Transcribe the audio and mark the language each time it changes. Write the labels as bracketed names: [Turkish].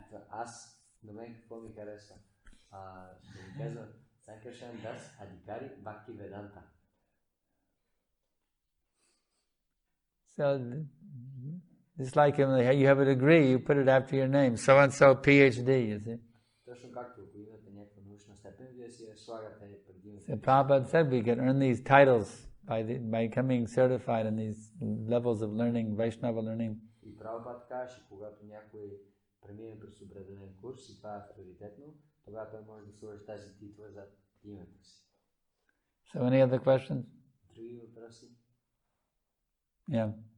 [Bulgarian] Аз, до мен какво ми харесва? Да ми казвам Санкаршан [English] Das Adhikari Bhakti Vedanta. So, it's like you have a degree, you put it after your name. So-and-so PhD, you see. [Bulgarian] Точно както, ако имате някаква научна степен, вие си я слагате преди името. [English] So Prabhupada said we can earn these titles by becoming certified in these levels of learning, Vaishnava learning. [Bulgarian] И Прабхупада каже, когато някой премине през определен курс и това е авторитетно, тогава той може да сложи тази титла за името си. [English] So any other questions? [Bulgarian] Други въпроси? [English] Yeah.